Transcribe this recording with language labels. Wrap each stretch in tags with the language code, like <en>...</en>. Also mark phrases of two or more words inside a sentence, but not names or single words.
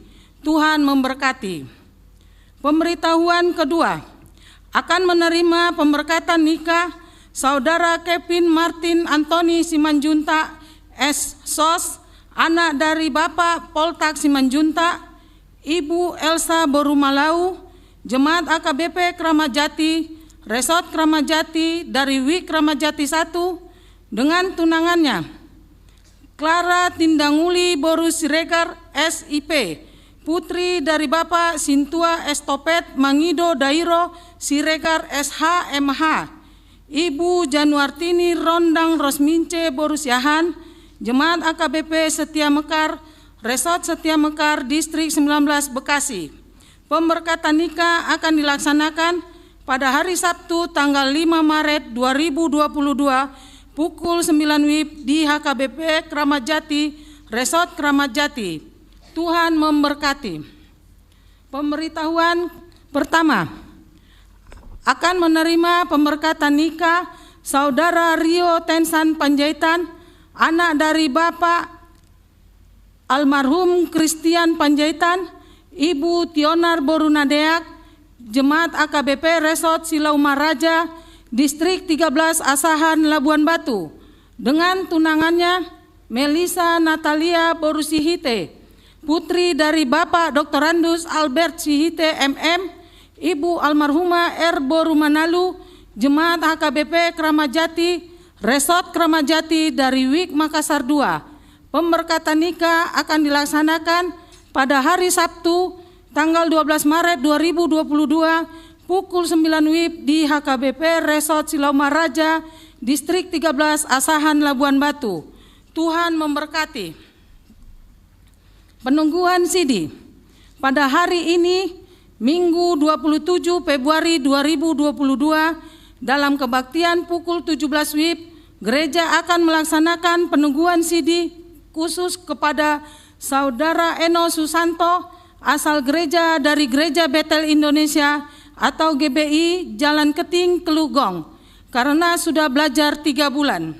<id>Tuhan memberkati. Pemberitahuan kedua, akan menerima pemberkatan nikah Saudara Kevin Martin Antoni Simanjuntak S.Sos, anak dari Bapak Poltak Simanjuntak, Ibu Elsa Borumalau, Jemaat AKBP Kramajati, Resort Kramajati dari Wik Kramajati 1, dengan tunangannya Clara Tindanguli Boru Siregar SIP, putri dari Bapak Sintua Estopet Mangido Dairo Siregar SHMH, Ibu Januartini Rondang Rosmince Borusiahan, Jemaat AKBP Setia Mekar, Resort Setia Mekar, Distrik 19 Bekasi. Pemberkatan nikah akan dilaksanakan pada hari Sabtu tanggal 5 Maret 2022 pukul 9 WIB di HKBP Kramat Jati, Resort Kramat Jati. Tuhan memberkati. Pemberitahuan pertama, akan menerima pemberkatan nikah Saudara Rio Tensan Panjaitan, anak dari Bapak almarhum Christian Panjaitan, Ibu Tionar Borunadeak, Jemaat AKBP Resort Silau Maraja, Distrik 13 Asahan Labuan Batu, dengan tunangannya Melisa Natalia Borusihite, putri dari Bapak Dr. Andus Albert Sihite MM, Ibu almarhumah R. Borumanalu, Jemaat HKBP Kramat Jati, Resort Kramat Jati dari WIK Makassar II. Pemberkatan nikah akan dilaksanakan pada hari Sabtu tanggal 12 Maret 2022 pukul 9 WIB di HKBP Resort Silau Maraja, Distrik 13 Asahan Labuan Batu. Tuhan memberkati. Penungguan CD. Pada hari ini, Minggu 27 Februari 2022, dalam kebaktian pukul 17 WIB, gereja akan melaksanakan penungguan CD khusus kepada Saudara Eno Susanto, asal gereja dari Gereja Betel Indonesia atau GBI Jalan Keting, Kelugong, karena sudah belajar 3 bulan.</id>